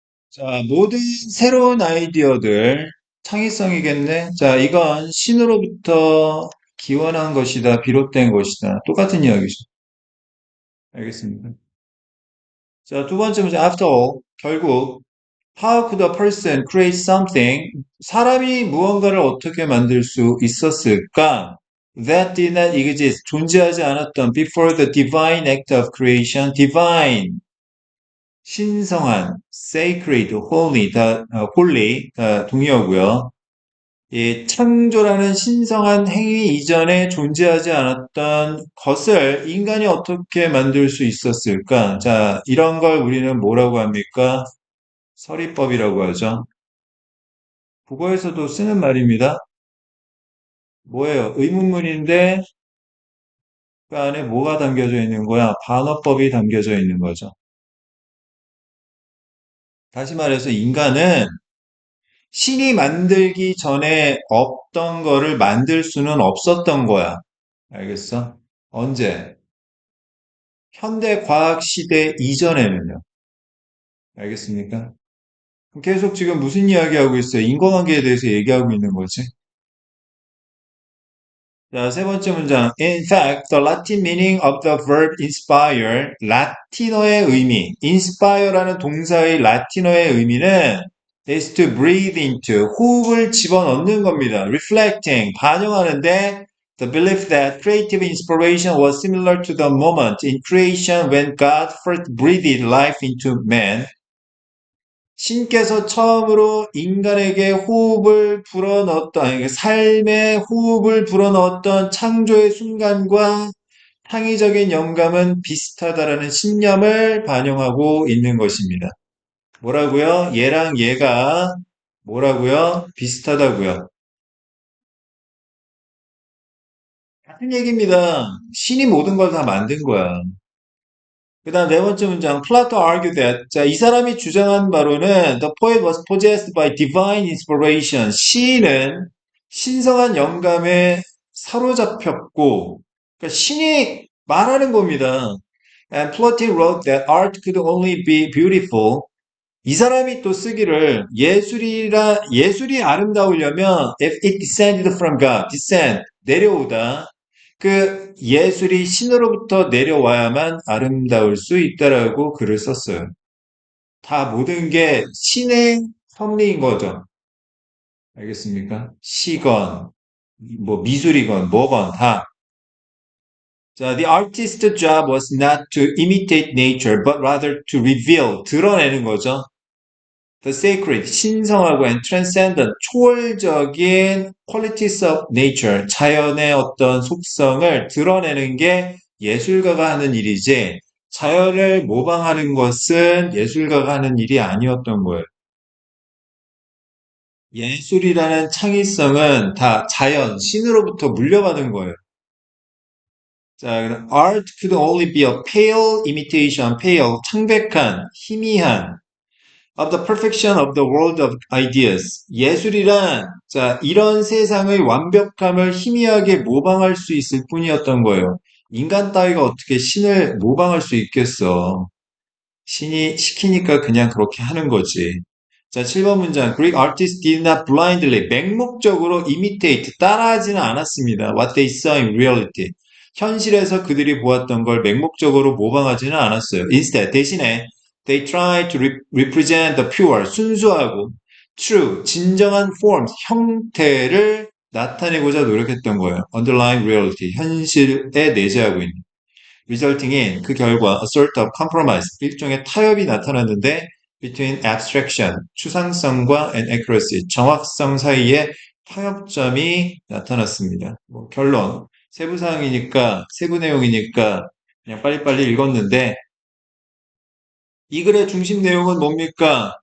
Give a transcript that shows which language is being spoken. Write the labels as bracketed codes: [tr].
[ko] 자, 모든 새로운 아이디어들, 창의성이겠네. 자, 이건 신으로부터 기원한 것이다, 비롯된 것이다. 똑같은 이야기죠. 알겠습니다. 자, 두 번째 문제, [en] after all, [ko] 결국, [en] how could a person create something? [ko] 사람이 무언가를 어떻게 만들 수 있었을까? [en] That did not exist. [ko] 존재하지 않았던 [en] before the divine act of creation. divine, [ko] 신성한, [en] sacred, holy [ko] 다 동의어고요. 이 창조라는 신성한 행위 이전에 존재하지 않았던 것을 인간이 어떻게 만들 수 있었을까? 자, 이런 걸 우리는 뭐라고 합니까? 서리법이라고 하죠. 국어에서도 쓰는 말입니다. 뭐예요? 의문문인데 그 안에 뭐가 담겨져 있는 거야? 반어법이 담겨져 있는 거죠. 다시 말해서 인간은 신이 만들기 전에 없던 거를 만들 수는 없었던 거야. 알겠어? 언제? 현대 과학 시대 이전에는요. 알겠습니까? 계속 지금 무슨 이야기하고 있어요? 인과관계에 대해서 얘기하고 있는 거지. 자, 세 번째 문장. [en] In fact, the Latin meaning of the verb inspire, [ko] 라틴어의 의미, inspire라는 동사의 라틴어의 의미는 [en] is to breathe into, [ko] 호흡을 집어넣는 겁니다. [en] reflecting, [ko] 반영하는데 [en] the belief that creative inspiration was similar to the moment in creation when God first breathed life into man. [ko] 신께서 처음으로 인간에게 호흡을 불어넣었던, 아니, 삶의 호흡을 불어넣었던 창조의 순간과 창의적인 영감은 비슷하다라는 신념을 반영하고 있는 것입니다. 뭐라고요? 얘랑 얘가 뭐라고요? 비슷하다고요. 같은 얘기입니다. 신이 모든 걸 다 만든 거야. 그 다음 네 번째 문장, 플라토 [en] argued that, [ko] 자, 이 사람이 주장한 바로는 [en] the poet was possessed by divine inspiration. [ko] 시인은 신성한 영감에 사로잡혔고, 그러니까 신이 말하는 겁니다. [en] And Plato wrote that art could only be beautiful. [ko] 이 사람이 또 쓰기를 예술이 아름다우려면 [en] if it descended from God, [ko] descend, 내려오다. 그 예술이 신으로부터 내려와야만 아름다울 수 있다라고 글을 썼어요. 다 모든 게 신의 섭리인 거죠. 알겠습니까? 시건, 뭐 미술이건 뭐건 다. [en] 자, the artist's job was not to imitate nature, but rather to reveal, [ko] 드러내는 거죠. [en] The sacred, [ko] 신성하고 [en] and transcendent, [ko] 초월적인 [en] qualities of nature, [ko] 자연의 어떤 속성을 드러내는 게 예술가가 하는 일이지, 자연을 모방하는 것은 예술가가 하는 일이 아니었던 거예요. 예술이라는 창의성은 다 자연, 신으로부터 물려받은 거예요. [en] 자, art could only be a pale imitation, pale, [ko] 창백한, 희미한, [en] of the perfection of the world of ideas. [ko] 예술이란, 자, 이런 세상의 완벽함을 희미하게 모방할 수 있을 뿐이었던 거예요. 인간 따위가 어떻게 신을 모방할 수 있겠어? 신이 시키니까 그냥 그렇게 하는 거지. 자, 7번 문장. [en] Greek artists did not blindly, [ko] 맹목적으로 [en] imitate, [ko] 따라하지는 않았습니다. [en] What they saw in reality. [ko] 현실에서 그들이 보았던 걸 맹목적으로 모방하지는 않았어요. [en] Instead, [ko] 대신에 [en] they tried to represent the pure, [ko] 순수하고 [en] true, [ko] 진정한 [en] forms, [ko] 형태를 나타내고자 노력했던 거예요. [en] Underlying reality, [ko] 현실에 내재하고 있는. [en] resulting in [ko] 그 결과 [en] a sort of compromise [ko] 일종의 타협이 나타났는데 [en] between abstraction [ko] 추상성과 [en] and accuracy [ko] 정확성 사이에 타협점이 나타났습니다. 뭐 결론 세부 사항이니까 세부 내용이니까 그냥 빨리빨리 읽었는데 이 글의 중심 내용은 뭡니까?